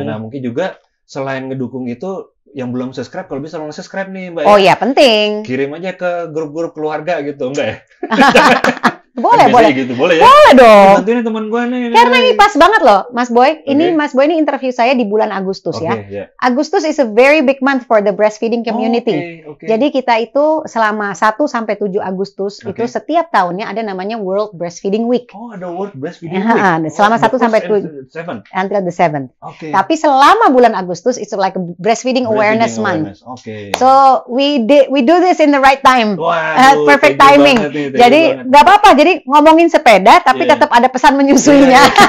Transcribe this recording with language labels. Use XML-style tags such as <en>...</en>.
<id>Nah, mungkin juga selain ngedukung itu, yang belum subscribe kalau bisa langsung subscribe nih Mbak. Oh iya, penting. Kirim aja ke grup-grup keluarga gitu, enggak ya? Boleh, boleh. Gitu, boleh ya? Boleh dong. Bantuin teman gue nih. Karena ini pas banget loh, Mas Boy. Ini Mas Boy ini interview saya di bulan Agustus ya.</id> <en>Yeah. Agustus is a very big month for the breastfeeding community.</en> <id>Jadi kita itu selama 1 sampai 7 Agustus itu setiap tahunnya ada namanya World Breastfeeding Week. Oh, ada World Breastfeeding Week. Selama 1 sampai 7</id> <en>until the 7th.</en> <id>Tapi selama bulan Agustus</id> <en>it's like a breastfeeding awareness month. So we do this in the right time. Perfect timing.</en> <id>Jadi nggak apa-apa. Jadi ngomongin sepeda tapi tetap ada pesan menyusuinya.</id>